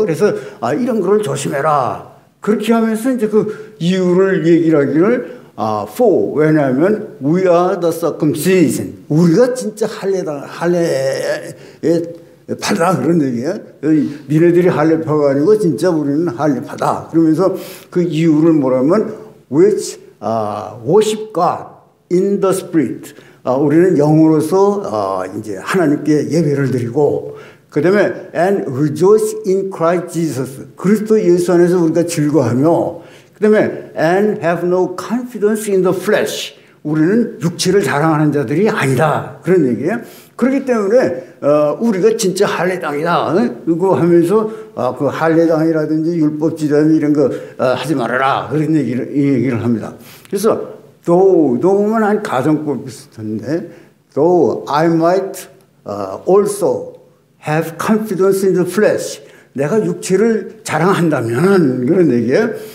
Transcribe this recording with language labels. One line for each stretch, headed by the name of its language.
Korean: 그래서 이런 거를 조심해라. 그렇게 하면서 이제 그 이유를 얘기를 하기를 for 왜냐하면
English: we are the circumcision.
Korean: 우리가 진짜 할례에 파다 그런 얘기예요. 니네들이 할례파가 아니고 진짜 우리는 할례파다. 그러면서 그 이유를 뭐라면
English: which worship God in the spirit.
Korean: 우리는 영으로서 이제 하나님께 예배를 드리고 그다음에
English: and rejoice in Christ Jesus.
Korean: 그리스도 예수 안에서 우리가 즐거워하며 그다음에
English: and have no confidence in the flesh.
Korean: 우리는 육체를 자랑하는 자들이 아니다. 그런 얘기예요. 그렇기 때문에 우리가 진짜 할례당이다. 그거 하면서 그 할례당이라든지 율법주의자들 이런 거 하지 말아라. 그런 얘기를 합니다. 그래서 though는 한 가정법 비슷한데
English: though I might also have confidence in the flesh.
Korean: 내가 육체를 자랑한다면 그런 얘기예요.